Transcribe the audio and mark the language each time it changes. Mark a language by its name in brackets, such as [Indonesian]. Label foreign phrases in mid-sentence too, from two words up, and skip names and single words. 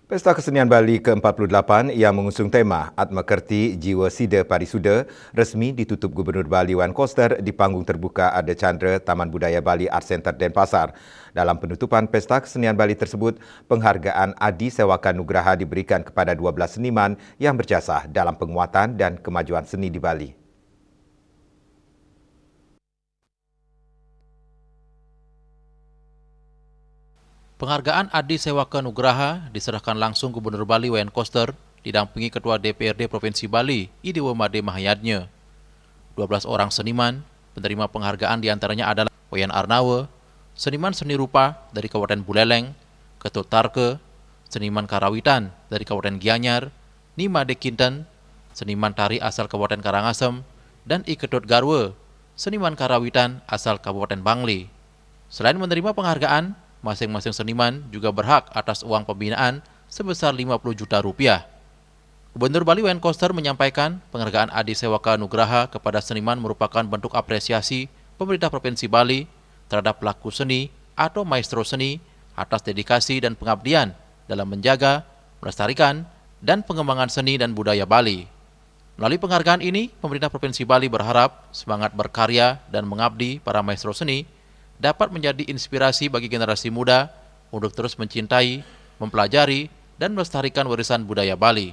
[Indonesian] Pesta Kesenian Bali ke-48 yang mengusung tema Atmakerti Jiwa Sida Parisuda resmi ditutup Gubernur Bali Wan Koster di panggung terbuka Ada Chandra Taman Budaya Bali Art Center Denpasar. Dalam penutupan Pesta Kesenian Bali tersebut, penghargaan Adi Sewaka Nugraha diberikan kepada 12 seniman yang berjasa dalam penguatan dan kemajuan seni di Bali. Penghargaan Adi Sewaka Nugraha diserahkan langsung Gubernur Bali Wan Koster didampingi Ketua DPRD Provinsi Bali Idewo Made Mahayadnya. 12 orang seniman penerima penghargaan diantaranya adalah Wayan Arnawa, seniman seni rupa dari Kabupaten Buleleng, Ketut Tarke, seniman karawitan dari Kabupaten Gianyar, Nima Dekinten, seniman tari asal Kabupaten Karangasem, dan I Ketut Garwe, seniman karawitan asal Kabupaten Bangli. Selain menerima penghargaan, masing-masing seniman juga berhak atas uang pembinaan sebesar 50 juta rupiah. Gubernur Bali Wan Koster menyampaikan penghargaan Adi Sewaka Nugraha kepada seniman merupakan bentuk apresiasi pemerintah Provinsi Bali terhadap pelaku seni atau maestro seni atas dedikasi dan pengabdian dalam menjaga, melestarikan, dan pengembangan seni dan budaya Bali. Melalui penghargaan ini, pemerintah Provinsi Bali berharap semangat berkarya dan mengabdi para maestro seni dapat menjadi inspirasi bagi generasi muda untuk terus mencintai, mempelajari, dan melestarikan warisan budaya Bali.